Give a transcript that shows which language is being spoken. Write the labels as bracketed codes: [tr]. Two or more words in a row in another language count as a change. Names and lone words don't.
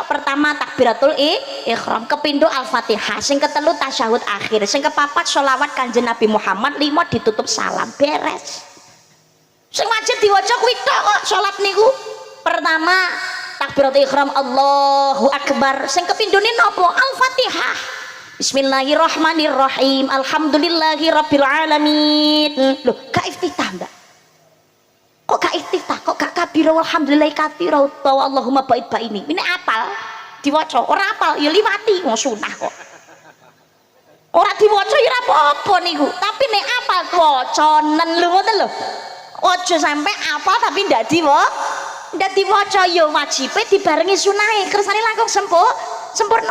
[jv] Pertama [ar] تكبيرة الإحرام, [jv] kepindho al-fatihah, sing ketelu tasyahud akhir, sing kepapat sholawat kanjeng Nabi Muhammad, 5 ditutup salam, beres. Sing wajib diwaca kuwi tok kok salat niku. Pertama [ar] تكبيرة الإحرام الله أكبر, [jv] sing kepindhone napa al-fatihah, [ar] بسم الله الرحمن الرحيم الحمد لله رب العالمين. [jv] Loh gak iftitah Mbak, kok gak iftitah, kok gak [ar] كبيرا الحمد لله كثيرا [jv] utawa [ar] اللهم باعد [jv] ini apal diwaca ora apal ya liwati wong sunah kok ora diwaca ya ora apa-apa niku, tapi nek apal wacanen lho ngoten lho, aja sampai apal tapi ndak diwaca ya wajibe dibarengi sunahe kersane langkung sempurna.